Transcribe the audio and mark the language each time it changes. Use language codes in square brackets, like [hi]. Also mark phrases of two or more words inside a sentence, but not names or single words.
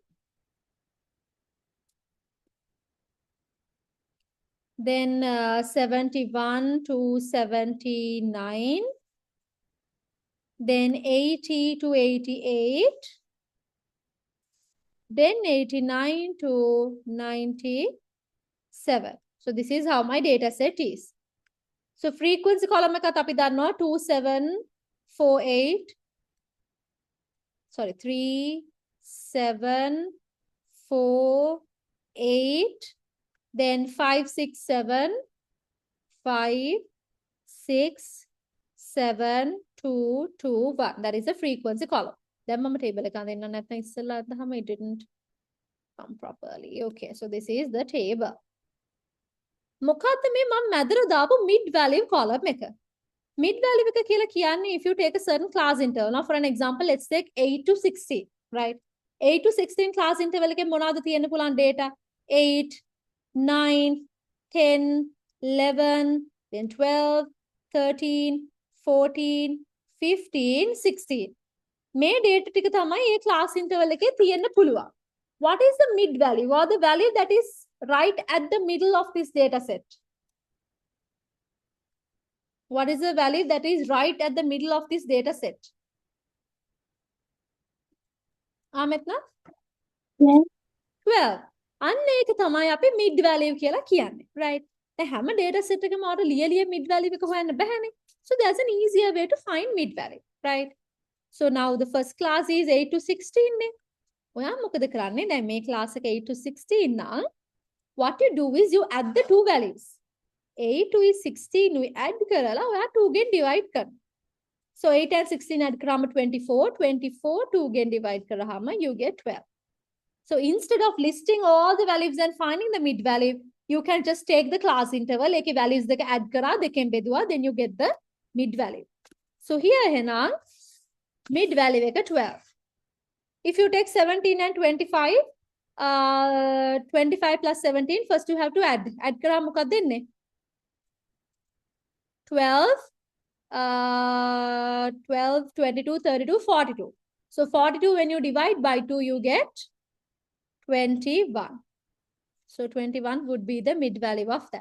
[en] Then 71 to 79. Then 80 to 88. Then 89 to 97. So this is how my data set is. So frequency column [si] එක අපි දන්නවා 2748. [en] Sorry, 3748. 8, then 5, 6, 7, 5, 6, 7, 2, 2, 1. That is the frequency column. [si] Then mama table එක අඳින්න නැත්නම් ඉස්සෙල්ලා අදහම [en] it didn't come properly. Okay, so this is the table. [si] මොකද්ද මේ මම මැදට දාපු [en] mid value column [si] එක? [en] Mid value [si] එක කියලා කියන්නේ [en] if you take a certain class interval. Now for an example, let's take 8 to 16, right? 8 to 16 class interval [si] එකේ මොනවද තියෙන්න පුළුවන් data? [en] 8, 9, 10, 11, then 12, 13, 14, 15, 16. [si] මේ data ටික තමයි මේ [en] class interval [si] එකේ තියෙන්න පුළුවන්. [en] What is the mid value or the value that is right at the middle of this data set? What is the value that is right at the middle of this data set? Ametna? 12. 12. [si] අන්න ඒක තමයි අපි [en] mid value [si] කියලා කියන්නේ, right? දැන් හැම [en] data set [si] එකම ඔයාලට ලියලිය [en] mid value [si] එක හොයන්න බෑනේ. [en] So there's an easier way to find mid value, right? So now the first class is 8 to 16 නේ. [si] ඔයා මොකද කරන්නේ? දැන් මේ class එක 8 to 16 නම් [en] what you do is you add the two values. 8 to 16 we add [si] කරලා ඔයා 2 ගෙන් divide කරනවා. [en] So 8 and 16 add කරාම 24, 24 2 ගෙන් divide කරාම you get 12. So instead of listing all the values and finding the mid value, you can just take the class interval, [si] ඒකේ values දෙක add කරා දෙකෙන් බෙදුවා, [en] then you get the mid value. So here එහෙනම් mid value එක 12. If you take 17 and 25, 25 plus 17, first you have to add. [si] Add කරා මොකක්ද එන්නේ? 12, 12, 22, 32, 42. [en] So 42, when you divide by 2, you get 21. So 21 would be the mid value of that.